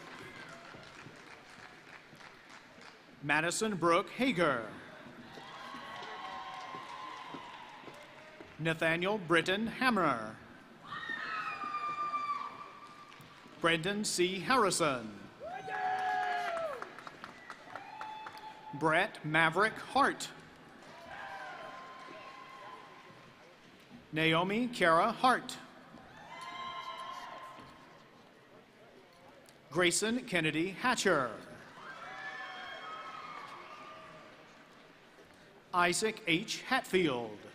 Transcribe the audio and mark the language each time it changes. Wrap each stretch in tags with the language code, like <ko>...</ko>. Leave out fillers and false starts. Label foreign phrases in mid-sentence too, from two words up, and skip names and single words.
<en>Madison Brooke Hager. Nathaniel Britton Hammer. Brendan C. Harrison. Brett Maverick Hart. Naomi Kara Hart. Grayson Kennedy Hatcher. Isaac H. Hatfield.</en>